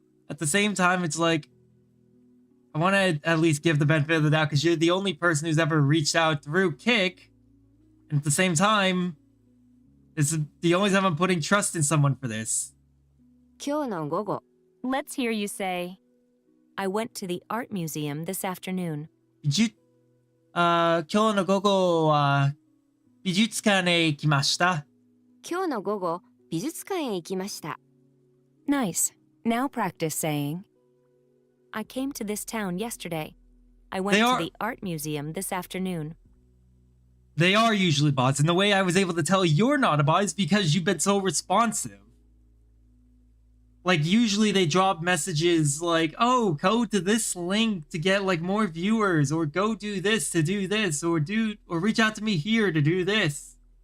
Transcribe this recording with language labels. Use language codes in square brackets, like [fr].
[en] At the same time, it's like I want to at least give the benefit of the doubt because you're the only person who's ever reached out through Kick. And at the same time, it's the only time I'm putting trust in someone for this. [ja] 今日の午後。 [en] Let's hear you say, I went to the art museum this afternoon. [ja] 今日の午後は美術館へ行きました。今日の午後、美術館へ行きました。 [en] Nice. Now practice saying, I came to this town yesterday. I went They to are- the art museum this afternoon. They are usually bots, and the way I was able to tell you're not a bot is because you've been so responsive. Like, usually they drop messages like, oh, go to this link to get, like, more viewers, or go do this to do this, or reach out to me here to do this.